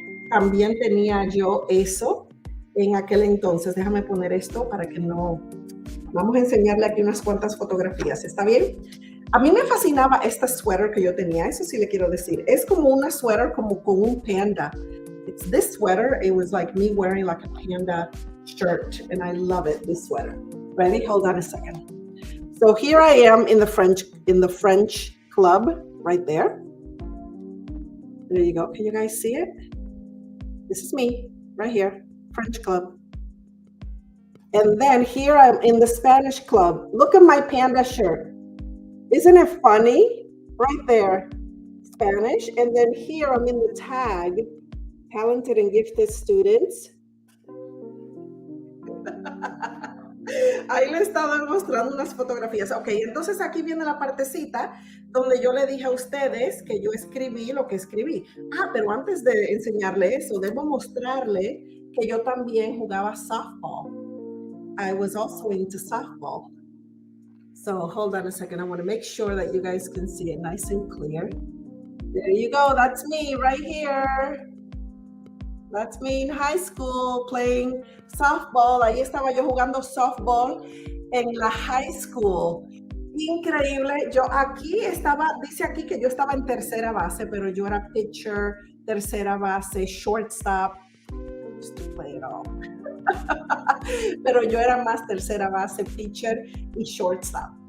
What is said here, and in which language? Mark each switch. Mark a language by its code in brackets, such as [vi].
[es] También tenía yo eso en aquel entonces. Déjame poner esto para que no... Vamos a enseñarle aquí unas cuantas fotografías, ¿está bien? A mí me fascinaba esta sweater que yo tenía, eso sí le quiero decir. Es como una sweater como con un panda. [en] It's this sweater, it was like me wearing like a panda shirt, and I love it, this sweater. Ready? Hold on a second. So here I am in the French club, right there. There you go. Can you guys see it? This is me, right here, French club. And then here I'm in the Spanish club. Look at my panda shirt. Isn't it funny? Right there, Spanish. And then here I'm in the tag, talented and gifted students. [es] Ahí le estaba mostrando unas fotografías. Ok, entonces aquí viene la partecita donde yo le dije a ustedes que yo escribí lo que escribí. Ah, pero antes de enseñarle eso, debo mostrarle que yo también jugaba softball. [en] I was also into softball. So hold on a second. I want to make sure that you guys can see it nice and clear. There you go. That's me right here. That's me in high school playing softball. [es] Ahí estaba yo jugando softball en la high school. Increíble. Yo aquí estaba, dice aquí que yo estaba en tercera base, pero yo era pitcher, tercera base, shortstop. [en] I used to play it all. [es] Pero yo era más tercera base, pitcher y shortstop.